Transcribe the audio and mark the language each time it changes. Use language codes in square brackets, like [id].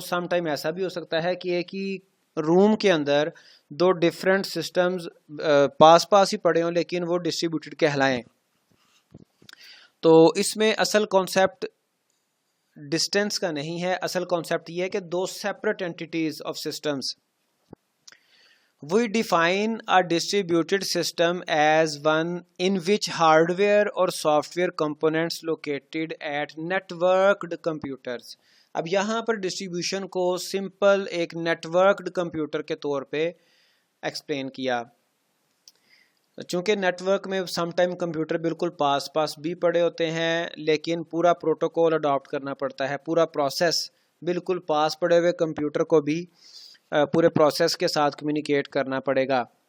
[ur] Some time ایسا بھی ہو سکتا ہے کہ ایک ہی روم کے اندر دو ڈفرینٹ سسٹمز پاس پاس ہی پڑے ہوں لیکن وہ ڈسٹریبیوٹیڈ کہلائیں. تو اس میں اصل کانسیپٹ ڈسٹینس کا نہیں ہے, اصل کانسیپٹ یہ ہے کہ دو separate اینٹیٹیز of systems. [en] We define a distributed system as one in which hardware or software components located at networked computers. [ur] اب یہاں پر ڈسٹریبیوشن کو سمپل ایک نیٹورکڈ کمپیوٹر کے طور پہ ایکسپلین کیا. چونکہ نیٹ ورک میں سم ٹائم کمپیوٹر بالکل پاس پاس بھی پڑے ہوتے ہیں لیکن پورا پروٹوکول اڈاپٹ کرنا پڑتا ہے, پورا پروسیس بالکل پاس پڑے ہوئے کمپیوٹر کو بھی پورے پروسیس کے ساتھ کمیونیکیٹ کرنا پڑے گا.